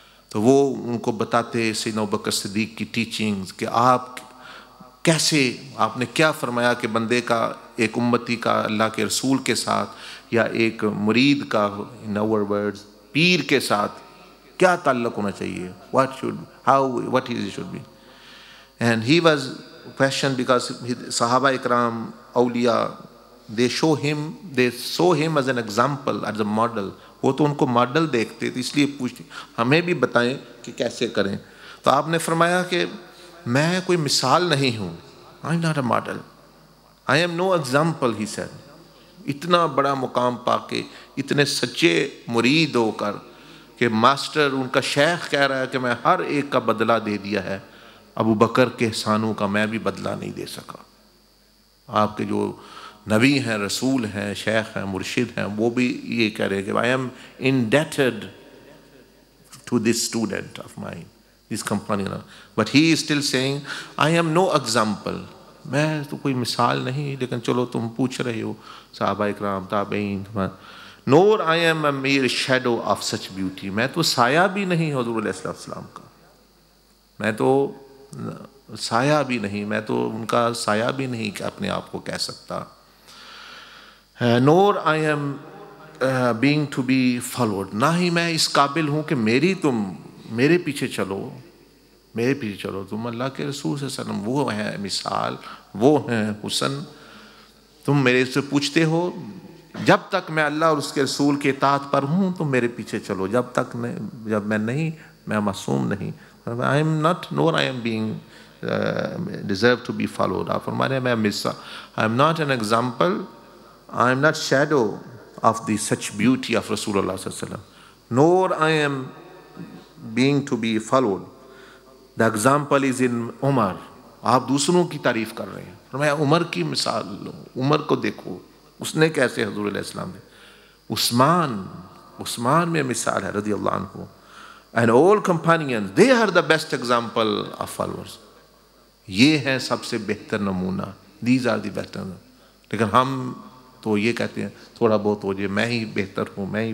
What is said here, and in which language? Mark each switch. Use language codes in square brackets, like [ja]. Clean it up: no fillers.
[ur] تو وہ ان کو بتاتے سیدنا ابوبکر صدیق کی ٹیچنگز کہ آپ کیسے, آپ نے کیا فرمایا کہ بندے کا, ایک امتی کا اللہ کے رسول کے ساتھ یا ایک مرید کا ان [en] our words [ur] پیر کے ساتھ کیا تعلق ہونا چاہیے, [en] what it should be. And he was questioned because Sahaba Ikram, Awliya, they saw him as an example, as a model. [ur] وہ تو ان کو ماڈل دیکھتے تھے, اس لیے پوچھتے ہمیں بھی بتائیں کہ کیسے کریں. تو آپ نے فرمایا کہ میں کوئی مثال نہیں ہوں, [en] I am not a model, I am no example, he said. [ur] اتنا بڑا مقام پا کے, اتنے سچے مرید ہو کر کہ ماسٹر ان کا شیخ کہہ رہا ہے کہ میں ہر ایک کا بدلہ دے دیا ہے, ابو بکر کے احسانوں کا میں بھی بدلہ نہیں دے سکا. آپ کے جو نبی ہیں, رسول ہیں, شیخ ہیں, مرشد ہیں, وہ بھی یہ کہہ رہے کہ [en] I am indebted to this student of mine, this companion. But he is still saying I am no example. [ur] میں تو کوئی مثال نہیں, لیکن چلو تم پوچھ رہے ہو صحابہ اکرام تابعین, [en] nor I am a mere shadow of such beauty. [ur] میں تو سایہ بھی نہیں حضور علیہ السلام کا, میں تو سایہ بھی نہیں, میں تو ان کا سایہ بھی نہیں کہ اپنے آپ کو کہہ سکتا. [en] nor I am being to be followed, [ur] نہ ہی میں اس قابل ہوں کہ میرے پیچھے چلو, میرے پیچھے چلو. تم اللہ کے رسول صلی اللہ علیہ وسلم وہ ہیں مثال, وہ ہیں حسن, تم میرے سے پوچھتے ہو جب تک میں اللہ اور اس کے رسول کے اطاعت پر ہوں تم میرے پیچھے چلو, جب میں نہیں, میں معصوم نہیں. [en] I am not, nor I am being deserve to be followed. [ur] آپ فرمانے میں [en] I am not an example, I am not shadow of the such beauty of Rasulullah sallallahu alaihi wasallam, nor I am being to be followed. The example is in Umar. [ur] آپ دوسروں کی تعریف کر رہے ہیں, فرمایا عمر کی مثال لو, عمر کو دیکھو اس نے کیسے حضور علیہ السلام نے. عثمان میں مثال ہے رضی اللہ عنہ. [en] And all companions, they are the best example of followers. [ur] یہ ہے سب سے بہتر نمونہ, [en] these are the better. [ur] لیکن ہم تو یہ کہتے ہیں تھوڑا بہت ہو جائے, میں ہی بہتر ہوں.